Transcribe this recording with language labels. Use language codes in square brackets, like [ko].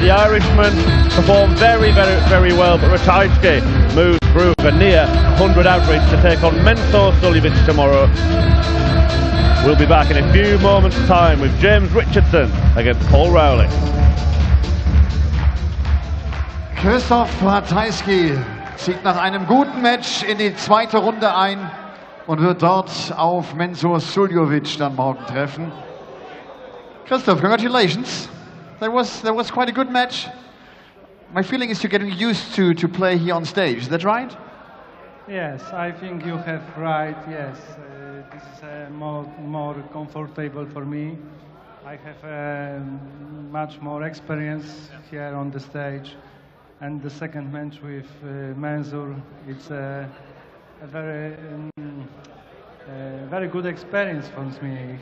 [en] The Irishman performed very, very, very well, but Ratajski moved through a near 100 average to take on Mensur Suljovic tomorrow. We'll be back in a few moments' time with James Richardson against Paul Rowley. [de] Krzysztof Ratajski zieht nach einem guten Match in die zweite Runde ein und wird dort auf Mensur Suljovic dann morgen treffen. [en] Krzysztof, congratulations. That was quite a good match. My feeling is you're getting used to play here on stage. Is that right? Yes, I think you have right. Yes, this is more comfortable for me. I have much more experience here on the stage, and the second match with Mensur, it's a very good experience for me.